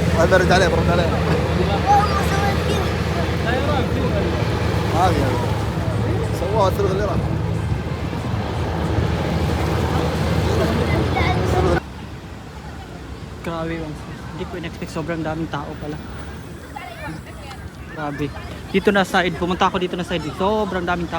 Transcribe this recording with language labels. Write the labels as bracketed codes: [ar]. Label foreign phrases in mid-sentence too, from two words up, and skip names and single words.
[ar] برد عليه برد عليه. هذه سووها الثلث اللي راح. [tl] Grabe yung hindi ko in-expect, sobrang daming tao pala. Grabe. Dito na side, pumunta ako dito na side, sobrang daming tao.